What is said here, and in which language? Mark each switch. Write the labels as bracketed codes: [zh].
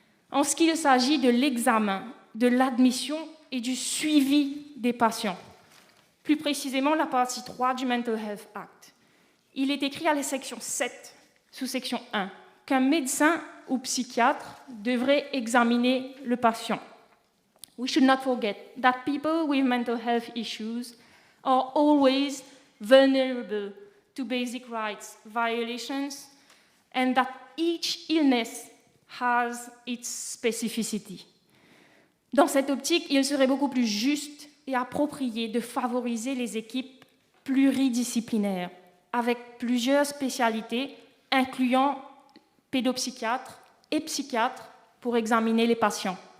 [fr] En ce qu'il s'agit de l'examen, de l'admission et du suivi des patients, plus précisément la partie 3 du Mental Health Act, il est écrit à la section 7, sous-section 1, qu'un médecin ou psychiatre devrait examiner le patient. [en] We should not forget that people with mental health issues are always vulnerable to basic rights violations and that each illness has its specificity. [fr] Dans cette optique, il serait beaucoup plus juste et approprié de favoriser les équipes pluridisciplinaires avec plusieurs spécialités incluant pédopsychiatres et psychiatres pour examiner les patients.